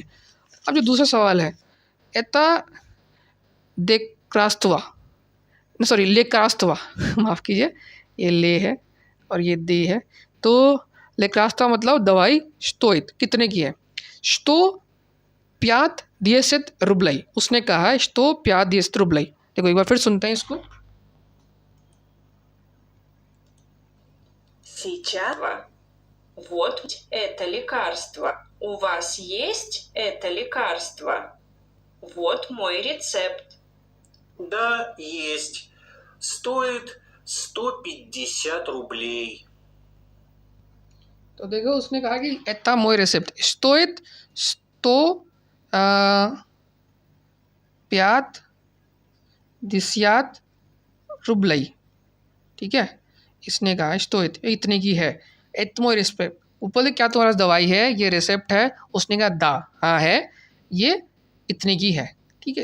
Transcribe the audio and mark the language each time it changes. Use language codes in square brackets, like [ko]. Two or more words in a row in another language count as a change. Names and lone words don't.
[hi] अब जो दूसरा सवाल है, [ru] это декраства, [hi] सॉरी लेक्रास्तवा माफ़ कीजिए, ये ले है और ये दे है। तो लेक्रास्तवा मतलब दवाई स्टोइत कितने की है, [ru] сто пятьдесят рублей, [hi] उसने कहा है [ru] сто пятьдесят рублей. [hi] देखो एक बार फिर सुनते हैं इसको। [ru] Сейчас вот это лекарство. У вас есть это лекарство? Вот мой рецепт. Да, есть. Стоит 150 рублей. [hi] तो देखो उसने कहा कि [ru] это мой рецепт стоит сто пятьдесят рублей, [hi] ठीक है। इसने कहा स्टोइत इतने की है, [ru] это мой рецепт, [hi] ऊपर क्या तुम्हारा दवाई है, ये रेसिप्ट है, उसने कहा दा, हाँ है, ये इतने की है, ठीक है।